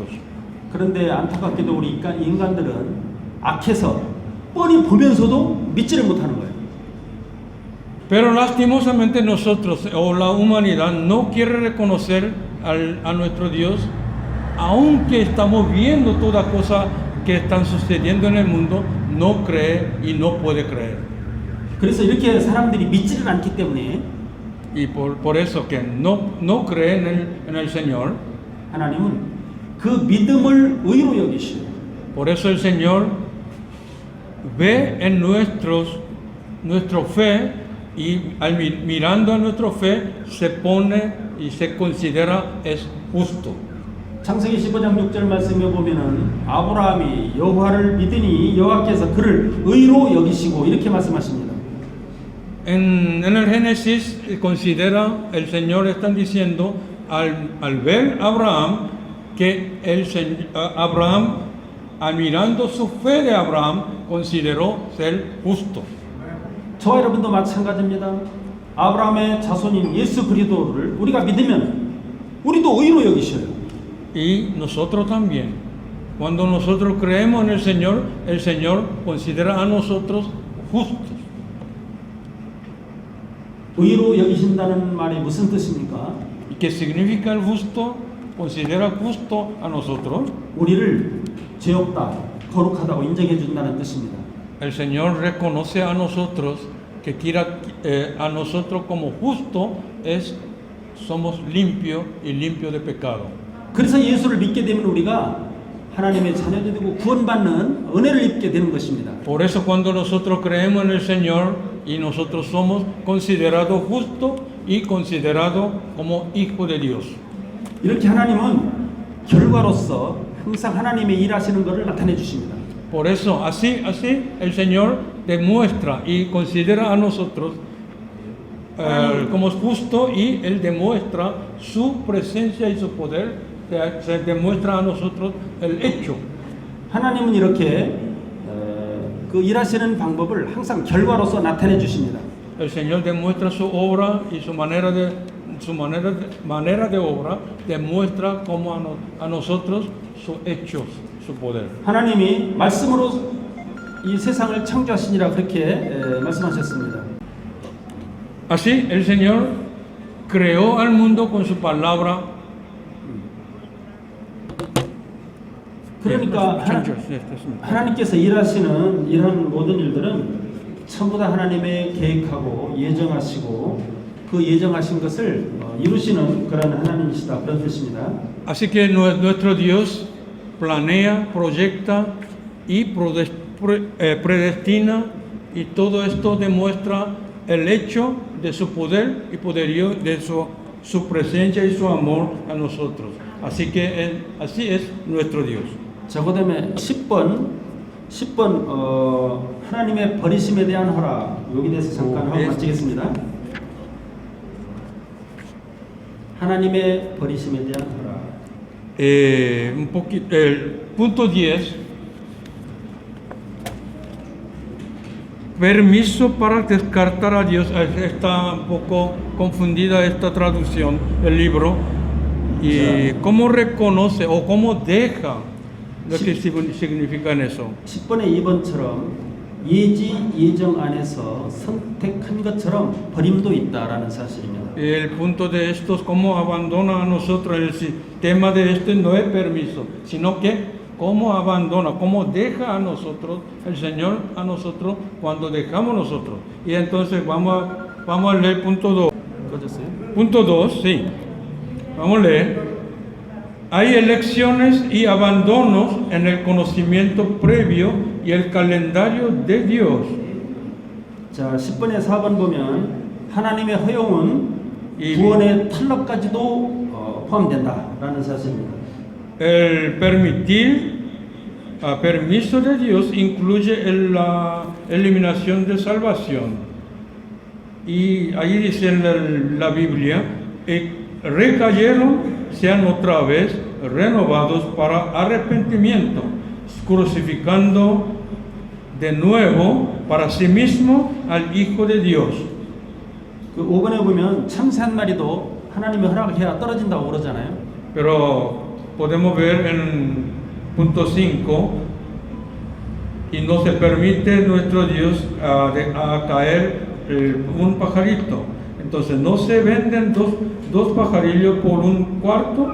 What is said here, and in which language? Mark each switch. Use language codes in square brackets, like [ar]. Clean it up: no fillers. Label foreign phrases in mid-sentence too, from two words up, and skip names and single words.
[ko] 그런데 안타깝게도 우리 인간들은 악해서 뻔히 보면서도 믿지를 못하는 거예요. [es] Pero lastimosamente nosotros o la humanidad no quiere reconocer a nuestro Dios, aunque estamos viendo todas las cosas que están sucediendo en el mundo, no cree y no puede creer. [ko] 그래서 이렇게 사람들이 믿지를 않기 때문에 [es] Y por eso que no cree en el Señor, [ko] 하나님은 그 믿음을 의로 여기시오. [es] por eso el Señor ve en nuestra fe y mirando a nuestra fe se pone y se considera es justo. [ko] 창세기 15장 6절 말씀에 보면은 아브라함이 여호와를 믿으니 여호와께서 그를 의로 여기시고 이렇게 말씀하십니다. [es] En el Génesis considera, el Señor está diciendo, al ver a Abraham, que Abraham, mirando su fe de Abraham, consideró ser justo. [ko] 저와 여러분도 마찬가지입니다. 아브라함의 자손인 예수 그리스도를 우리가 믿으면 우리도 의로 여기셔요. [es] Y nosotros también. Cuando nosotros creemos en el Señor considera a nosotros justos. [ko] 의로 여기신다는 말이 무슨 뜻입니까? [es] ¿Y qué significa el justo? Considera justo a nosotros. [ko] 우리를 죄 없다, 거룩하다고 인정해 준다는 뜻입니다. [es] El Señor reconoce a nosotros que quiera a nosotros como justo somos limpios y limpios de pecado. [ko] 그래서 예수를 믿게 되면 우리가 하나님의 자녀가 되고 구원받는 은혜를 입게 되는 것입니다. [es] Por eso cuando nosotros creemos en el Señor y nosotros somos considerados justos y considerados como hijos de Dios. [ko] 이렇게 하나님은 결과로서 항상 하나님의 일하시는 것을 나타내 주십니다. [es] Por eso así el Señor demuestra y considera a nosotros como justo y Él demuestra su presencia y su poder. Se demuestra a nosotros el hecho. [ko] 하나님은 이렇게 그 일하시는 방법을 항상 결과로서 나타내 주십니다. [es] El Señor demuestra su obra y su manera de obra demuestra como a nosotros sus hechos, su poder. [ko] 하나님이 말씀으로 이 세상을 창조하시니라 그렇게 말씀하셨습니다. [es] Así el Señor creó al mundo con su palabra. [ko] 그러니까 하나님께서 일하는 모든 일들은 전부 다 하나님의 계획하고 예정하시고 그 예정하신 것을 이루시는 그런 하나님이시다 그런 뜻입니다. [es] Así que nuestro Dios planea, proyecta y predestina y todo esto demuestra el hecho de su poder y poderío, de su presencia y su amor a nosotros. Así que así es nuestro Dios. [ko] 자, 그다음에 10번 하나님의 버리심에 대한 허락 여기 대해서 잠깐 하고 마치겠습니다. 하나님의 버리심에 대한 허락. [es] Un poquito, el punto 10. Permiso para descartar a Dios. Está un poco confundida esta traducción del libro. Y cómo reconoce o cómo deja lo que significa en eso. [ko] 10번의 2번처럼 예정 안에서 선택한 것처럼 버림도 있다라는 사실입니다. [es] El punto de esto es cómo abandona a nosotros. El sistema de esto no es permiso, sino que cómo abandona, cómo deja a nosotros, el Señor a nosotros cuando dejamos nosotros. Y entonces vamos a leer punto 2. [ko] 꺼졌어요? [es] Punto 2, sí. Vamos a leer. Hay elecciones y abandonos en el conocimiento previo y el calendario de Dios. [ko] 자, 10번에 4번 보면 하나님의 허용은 이- 구원의 탈락까지도 포함된다라는 사실입니다. [es] El permiso de Dios incluye la eliminación de salvación. Y ahí dice en la Biblia, recayeron, sean otra vez renovados para arrepentimiento, crucificando de nuevo para sí mismo al Hijo de Dios. [ko] 그 5번에 보면 참새 한 마리도 하나님의 허락을 해야 떨어진다고 그러잖아요. [es] Pero podemos ver en punto 5, y no se permite nuestro Dios a caer un pajarito. Entonces no se venden dos pajarillos por un cuarto.